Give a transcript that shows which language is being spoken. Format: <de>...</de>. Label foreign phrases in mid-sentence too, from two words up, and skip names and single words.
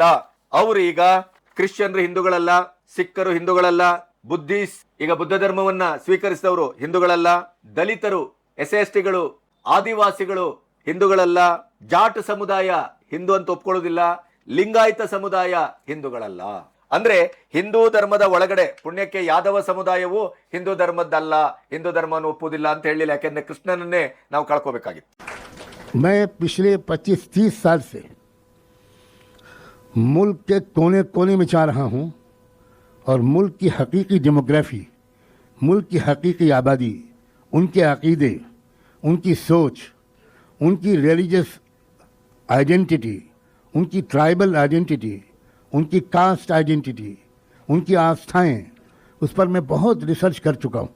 <kn>ಅವರು ಈಗ ಕ್ರಿಶ್ಚಿಯನ್ರು ಹಿಂದೂಗಳಲ್ಲ, ಸಿಖ್ಖರು ಹಿಂದೂಗಳಲ್ಲ, ಬುದ್ಧಿಸ್ಟ್ ಈಗ ಬುದ್ಧ ಧರ್ಮವನ್ನ ಸ್ವೀಕರಿಸಿದವರು ಹಿಂದೂಗಳಲ್ಲ, ದಲಿತರು, ಎಸ್ಎಸ್ಟಿಗಳು, ಆದಿವಾಸಿಗಳು ಹಿಂದೂಗಳಲ್ಲ, ಜಾಟ್ ಸಮುದಾಯ ಹಿಂದೂ ಅಂತ ಒಪ್ಕೊಳ್ಳೋದಿಲ್ಲ, ಲಿಂಗಾಯತ ಸಮುದಾಯ ಹಿಂದೂಗಳಲ್ಲ. ಅಂದ್ರೆ ಹಿಂದೂ ಧರ್ಮದ ಒಳಗಡೆ ಪುಣ್ಯಕ್ಕೆ ಯಾದವ ಸಮುದಾಯವು ಹಿಂದೂ ಧರ್ಮದ್ದಲ್ಲ, ಹಿಂದೂ ಧರ್ಮವನ್ನು ಒಪ್ಪುವುದಿಲ್ಲ ಅಂತ ಹೇಳಿಲ್ಲ. ಯಾಕೆಂದ್ರೆ ಕೃಷ್ಣನನ್ನೇ ನಾವು ಕಳ್ಕೋಬೇಕಾಗಿತ್ತು.</kn> <hi>मैं पिछले 25-30 साल से मुल्क के कोने कोने में जा रहा हूँ और मुल्क की हकीकी डेमोग्राफी, मुल्क की हकीकी आबादी, उनके अकीदे, उनकी सोच, उनकी</hi> <en>religious identity,</en> <hi>उनकी</hi> <en>tribal identity,</en> <hi>उनकी</hi> <en>caste identity,</en> <hi>उनकी आस्थाएं, उस पर मैं बहुत रिसर्च कर चुका हूँ।</hi>